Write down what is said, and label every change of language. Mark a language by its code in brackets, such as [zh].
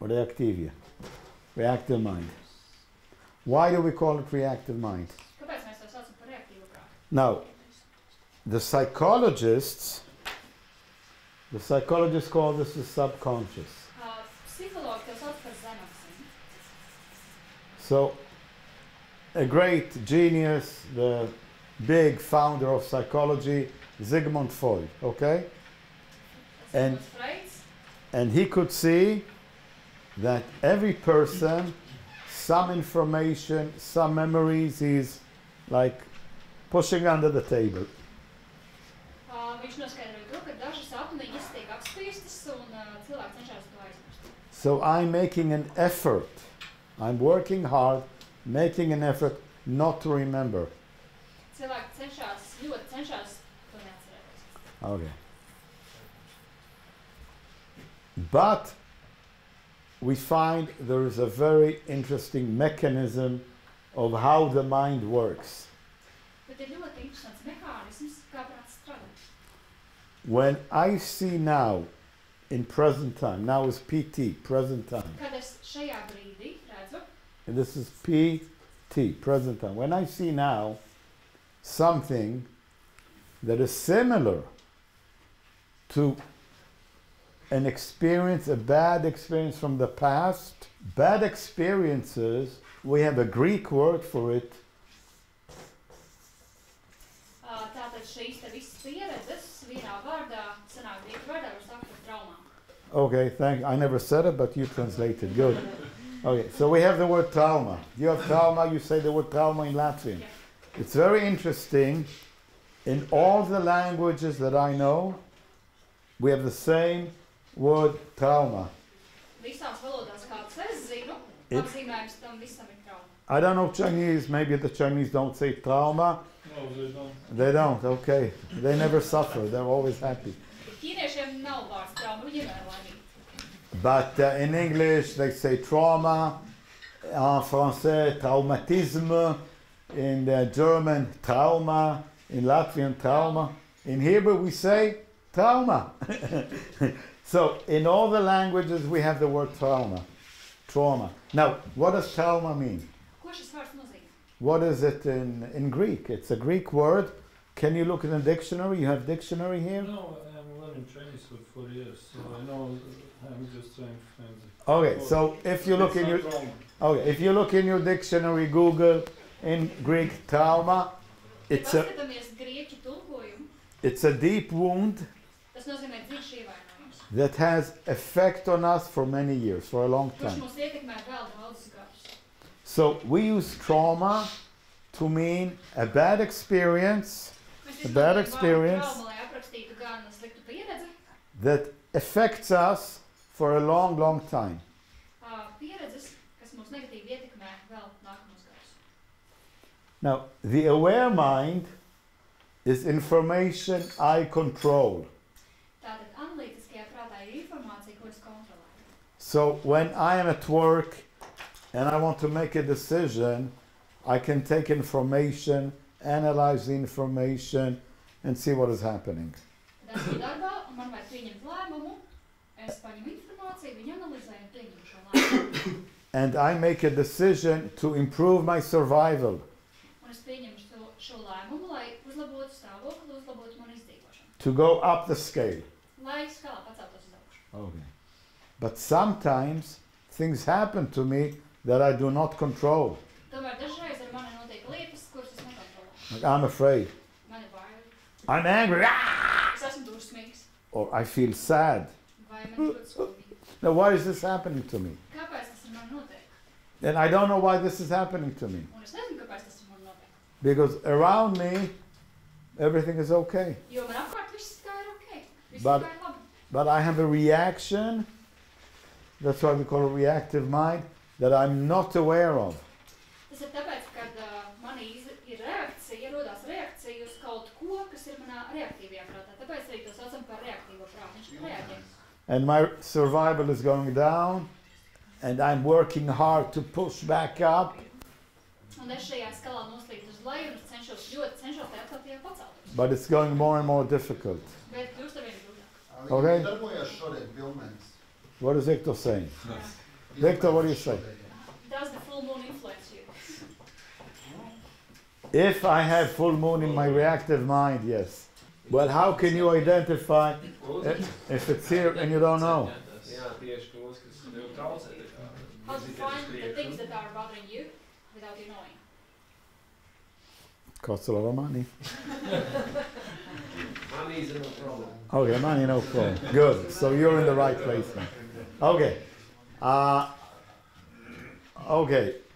[en] or reactivia, reactive mind. Why do we call it reactive mind? [lv] Kāpēc mēs to saucam par reaktīvo prātu? [en] Now, the psychologists call this the subconscious. [lv] Psihologi to sauc par zemapziņu. [en] So, a great genius, the big founder of psychology, Sigmund Freud, okay? And- [lv] Tas Freids, [en] And he could see that every person some information, some memories he's like pushing under the table. [lv] Viņš noskaidroja to, ka daži sapni viņas tiek apspiestas un cilvēki cenšas to aizmirst. [en] So I'm making an effort. I'm working hard, making an effort not to remember. [lv] Cilvēki ļoti cenšas to neatcerēties. [en] Okay. But we find there is a very interesting mechanism of how the mind works. [lv] Bet ir ļoti interesants mehānisms, kā prāts strādā. [en] When I see now, in present time, now is PT, present time. [lv] Kad es šajā brīdī redzu, [en] And this is PT, present time. When I see now something that is similar to an experience, a bad experience from the past, bad experiences, we have a Greek word for it. [lv] tātad šīs te visas pieredzes vienā vārdā, sanāk grieķu vārdā, var sākt ar traumām. [en] Okay, I never said it, but you translated. Good. Okay, so we have the word trauma. You have trauma, you say the word trauma in Latvian. Yeah. It's very interesting. In all the languages that I know, we have the same word trauma. [lv] Visās valodās, kādas es zinu, [en] It- [lv] apzīmējums tam visam ir trauma. [en] I don't know Chinese, maybe the Chinese don't say trauma. No, they don't. They don't, okay. They never suffer, they're always happy. [lv] Ķīniešiem nav vārds trauma, viņi ir laimīgi. [en] But in English they say trauma, [fr] en français traumatisme, [en] in German trauma, in Latvian trauma. In Hebrew we say trauma. So in all the languages we have the word trauma. Trauma. Now, what does trauma mean? [lv] Ko šis vārds nozīmē? [en] What is it in Greek? It's a Greek word. Can you look in the dictionary? You have dictionary here? No, I'm learning Chinese for 4 years, so I know. I'm just trying to find it. Okay, so if you look in your if you look in your dictionary, Google in Greek trauma, it's a [lv] Paskatāmies grieķu tulkojumu, [en] it's a deep wound [lv] tas nozīmē dziļš ievainojums, [en] that has effect on us for many years, for a long [lv] kurš [en] time. [lv] mūs ietekmē vēl daudzus gadus. [en] So we use trauma to mean a bad experience [lv] Mēs [en] A bad [lv] izmantojam vārdu [en] experience. [lv] trauma, lai aprakstītu gan sliktu pieredzi, [en] that affects us for a long, long time. [lv] Pieredzes, kas mūs negatīvi ietekmē vēl nākamos gadus. [en] Now, the aware mind is information I control. [lv] Tātad analītiskajā prātā ir informācija, ko es kontrolēju. [en] So when I am at work and I want to make a decision, I can take information, analyze the information, and see what is happening. [lv] Tad esmu darbā un man vajag pieņemt lēmumu, es paņemu informāciju, viņu analizēju un pieņemu šo lēmumu. [en] And I make a decision to improve my survival, [lv] Un es pieņemu šo lēmumu, lai uzlabotu stāvokli, uzlabotu manu izdzīvošanu. [en] to go up the scale. [lv] Lai skalā paceltos uz augšu. [en] Okay. But sometimes things happen to me that I do not control. [lv] Tomēr dažreiz ar mani notiek lietas, kuras es nekontrolēju. [en] Like I'm afraid. [lv] Man ir bail, [en] I'm angry. Ah! [lv] es esmu dusmīgs, [en] Or I feel sad. [lv] vai man ir ļoti skumji. [en] Now, why is this happening to me? [lv] Kāpēc tas ar mani notiek? [en] And I don't know why this is happening to me. [lv] Un es nezinu, kāpēc tas ar mani notiek. [en] Because around me, everything is okay. [lv] Jo man apkārt viss kā ir ok, viss [en] But- [lv] kā ir labi. [en] But I have a reaction, that's why we call it reactive mind, that I'm not aware of. [lv] Tas ir tāpēc, kad manī ir reakcija, rodās reakcija uz kaut ko, kas ir manā reaktīvajā prātā. Tāpēc arī to saucam par reaktīvo prātu. Viņš reaģē. [en] And my survival is going down, and I'm working hard to push back up, [lv] Un es šajā skalā noslīdu uz leju un es ļoti cenšos tajā atkal paceltos. [en] but it's going more and more difficult. [lv] Bet kļūst ar vien grūtāk. [en] Okay. [lv] Darbojās šodien pilnēns. [en] What is Victor saying? Victor, what do you say? Does the full moon influence you? If I have full moon in my reactive mind, yes. Well, how can you identify if it's here and you don't know? [lv] Jā, tieši tos, kas tev traucē. [en] How to find the things that are bothering you without you knowing? Costs a lot of money. Money is no problem. Okay, money, no problem. Good. So you're in the right place now. Okay. Okay.